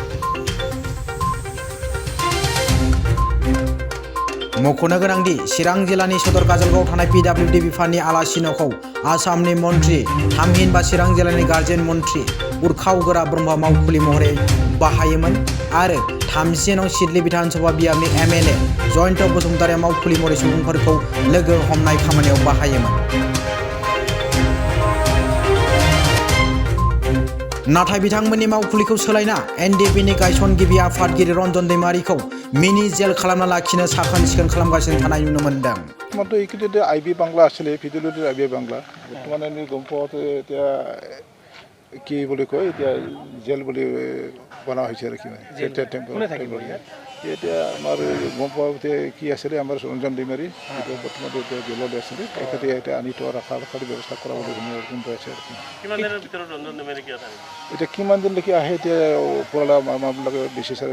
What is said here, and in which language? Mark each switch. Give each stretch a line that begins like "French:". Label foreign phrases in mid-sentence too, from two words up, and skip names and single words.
Bodo: मख'नो गोनांदि चिरां जिल्लानि सदर काजलगावआव थानाय पिडब्लिउडि बिफाननि आलासि न'खौ आसामनि मन्त्रि थामहिनबा चिरां जिल्लानि गार्जेन मन्त्रि उरखावगोरा ब्रह्म मावखुलि महरै बाहायोमोन आरो 30 नं सिडली विधानसभा बियाबनि एमएलए जयन्त बसुमतारिया मावखुलि महरै सुबुंफोरखौ लोगो हमनाय खामानियाव बाहायोमोन। नाथाय बिथांमोननि मावखुलिखौ सोलायना एनडीएफबीनि गायसनगिरि आफादगिरि रन्जन दैमारिखौ मिनि जेल खालामना लाखिनो साखोन-सिखोन खालामगासिनो थानाय नुनो मोनदों।
Assamese: বৰ্তমানটো এইকেইটা আইবি বাংলা আছিলে পিডব্লিউডিৰ আইবি বাংলা বৰ্তমান আমি গম পাওঁতে এতিয়া কি বুলি কয় এতিয়া জেল বুলি বনোৱা হৈছে আৰু কি এতিয়া আমাৰ গম পাওঁতে কি আছিলে আমাৰ ৰঞ্জন दैमारि এতিয়া বৰ্তমান এতিয়া জেলত আছিলে তেখেতে এতিয়া আনি থোৱা ৰখাৰ ব্যৱস্থা কৰা বুলি গম পাইছে আৰু এতিয়া কিমান দিনলৈকে আহে এতিয়া ওপৰলা আমাৰবিলাকে বেছি চাৰি